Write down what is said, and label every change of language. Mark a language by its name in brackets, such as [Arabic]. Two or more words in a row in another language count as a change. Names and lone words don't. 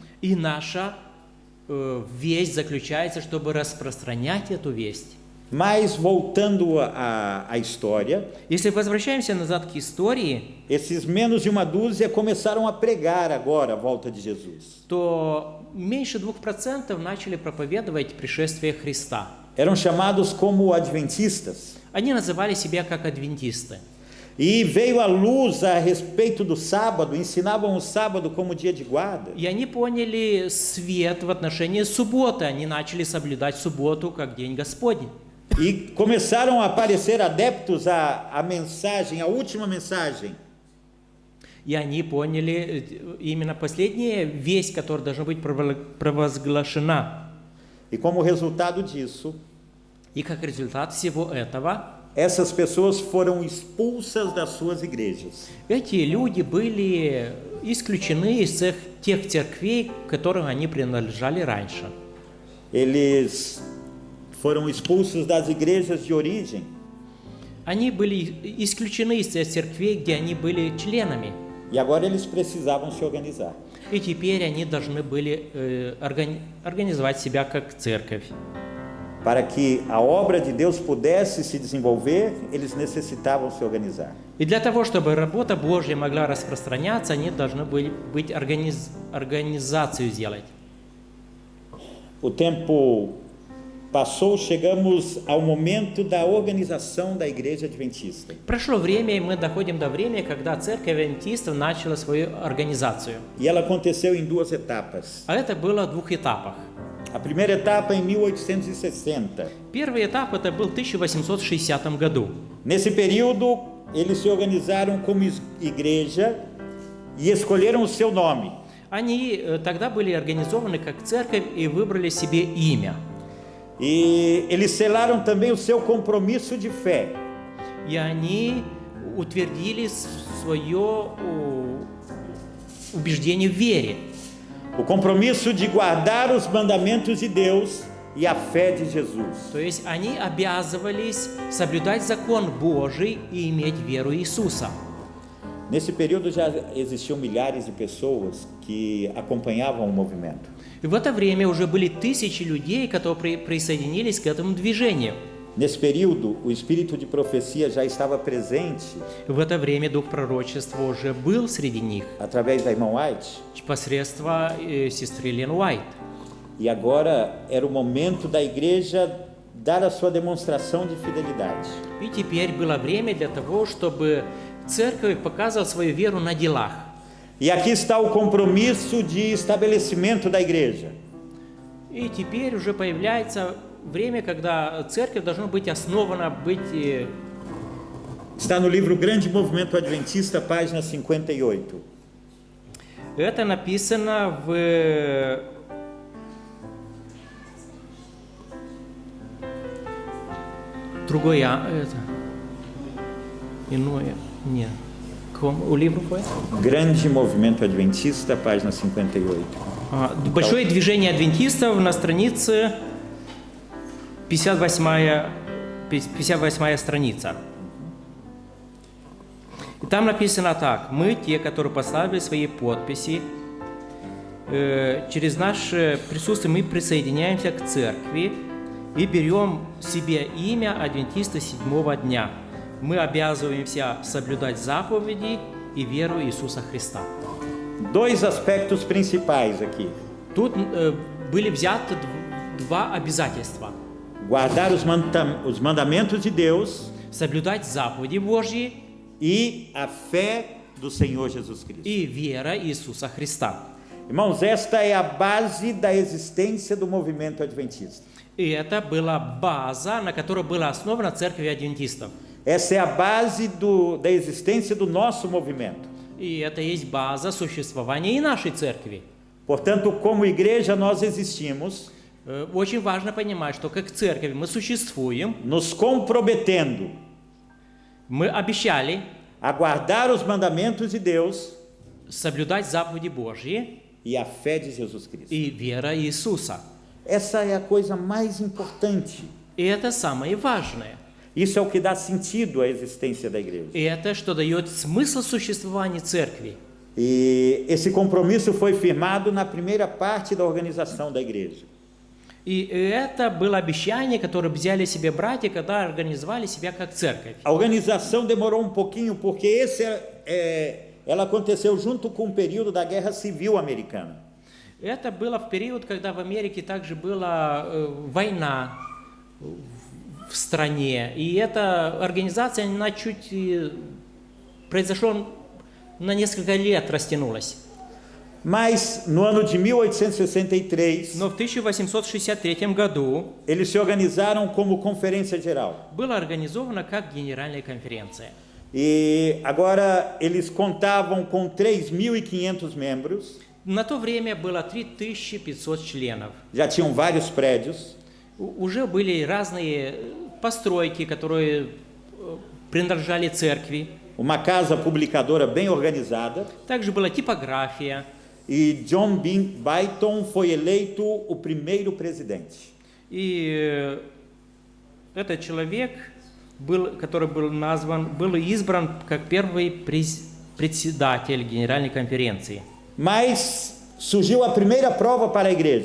[Russian] И наша весть заключается, чтобы распространять эту весть. [Portuguese] Mas voltando à história, [Russian] Если возвращаемся назад к истории, [Portuguese] esses menos de uma dúzia começaram a pregar agora a volta de Jesus. [Russian] то меньше 2% начали проповедовать пришествие Христа. [Portuguese] Eram chamados como adventistas. [Russian] Они называли себя как адвентисты. [Portuguese] E veio a luz a respeito do sábado, ensinavam o sábado como dia de guarda. [Russian] И они поняли свет в отношении субботы. Они начали соблюдать субботу как день Господень. [Portuguese] E começaram a aparecer adeptos à mensagem, à última mensagem. [Russian] И они поняли именно последняя весть, которая должна быть провозглашена. [Portuguese] E como resultado disso, [Russian] И как результат всего этого, [Portuguese] essas pessoas foram expulsas das suas igrejas. [Russian] эти люди были исключены из тех церквей, к которым они принадлежали раньше. [Portuguese] Eles foram expulsos das igrejas de origem. [Russian] Они были исключены из тех церквей, где они были членами. [Portuguese] E agora eles precisavam se organizar. [Russian] И теперь они должны были организовать себя как церковь. [Portuguese] Para que a obra de Deus pudesse se desenvolver, eles necessitavam se organizar. [Russian] И для того, чтобы работа Божья могла распространяться, они должны были организацию сделать. [Portuguese] O tempo passou, chegamos ao momento da organização da igreja adventista. [Russian] Прошло время, и мы доходим до времени, когда церковь адвентистов начала свою организацию. [Portuguese] E ela aconteceu em duas etapas. [Russian] А это было в двух этапах. [Portuguese] A primeira etapa em 1860. [Russian] Первый этап это был в 1860 году. [Portuguese] Nesse período, eles se organizaram como igreja e escolheram o seu nome. [Russian] Они тогда были организованы как церковь и выбрали себе имя. [Portuguese] E eles selaram também o seu compromisso de fé. [Russian] И они утвердили свое убеждение в вере. [Portuguese] O compromisso de guardar os mandamentos de Deus e a fé de Jesus. [Russian] То есть они обязывались соблюдать закон Божий и иметь веру Иисуса. [Portuguese] Nesse período já existiam milhares de pessoas que acompanhavam o movimento. [Russian] И в это время уже были тысячи людей, которые присоединились к этому движению. [Portuguese] Nesse período, o espírito de profecia já estava presente [Russian] В это время дух пророчества уже был среди них, [Portuguese] através da irmã White. [Russian] посредством сестры Лен Уайт. [Portuguese] E agora era o momento da igreja dar a sua demonstração de fidelidade. [Russian] И теперь было время для того, чтобы церковь показывала свою веру на делах. [Portuguese] E aqui está o compromisso de estabelecimento da igreja. [Russian] И теперь уже появляется время, когда церковь должна быть основана, [Portuguese] Está no livro Grande Movimento Adventista, página 58. [Russian] Это написано в иное, нет. [Portuguese] O livro foi? Grande Movimento Adventista, página 58. [Russian] Большое движение адвентистов на странице 58 страница. И там написано так: мы, те, которые поставили свои подписи, через наше присутствие мы присоединяемся к церкви и берем себе имя адвентиста седьмого дня. Мы обязываемся соблюдать заповеди и веру Иисуса Христа. [Portuguese] Dois aspectos principais aqui. [Russian] Тут были взяты два обязательства. [Portuguese] Guardar os mandamentos de Deus [Russian] Соблюдать заповеди Божьи [Portuguese] e a fé do Senhor Jesus Cristo. [Russian] и вера Иисуса Христа. [Portuguese] Irmãos, esta é a base da existência do movimento adventista. [Russian] И это была база, на которой была основана церковь адвентистов. [Portuguese] Essa é a base da existência do nosso movimento. [Russian] И это есть база существования и нашей церкви. [Portuguese] Portanto, como igreja, nós existimos, [Russian] Очень важно понимать, что как церковь мы существуем, [Portuguese] nos comprometendo [Russian] мы обещали [Portuguese] a guardar os mandamentos de Deus [Russian] соблюдать заповеди Божьи [Portuguese] e a fé de Jesus Cristo. [Russian] и вера Иисуса. [Portuguese] Essa é a coisa mais importante. [Russian] И это самое важное. [Portuguese] Isso é o que dá sentido à existência da igreja. [Russian] И это, что дает смысл существования церкви. [Portuguese] E esse compromisso foi firmado na primeira parte da organização da igreja. [Russian] И это было обещание, которое взяли себе братья, когда организовали себя как церковь. [Portuguese] A organização demorou um pouquinho porque ela aconteceu junto com o período da Guerra Civil Americana. [Russian] Это было в период, когда в Америке также была война в стране. И эта организация, она чуть произошло на несколько лет растянулась. [Portuguese] Mas no ano de 1863, [Russian] Но в 1863 году [Portuguese] eles se organizaram como Conferência Geral. [Russian] была организована как генеральная конференция. [Portuguese] E agora eles contavam com 3.500 membros, [Russian] На то время было 3500 членов. [Portuguese] já tinham vários prédios, [Russian] Уже были разные постройки, которые принадлежали церкви. [Portuguese] uma casa publicadora bem organizada, [Russian] Также была типография. [Portuguese] e John Byton foi eleito o primeiro presidente. [Russian] И этот человек, который был назван, был избран как первый председатель Генеральной конференции. [Portuguese] Mas surgiu a primeira prova para a igreja.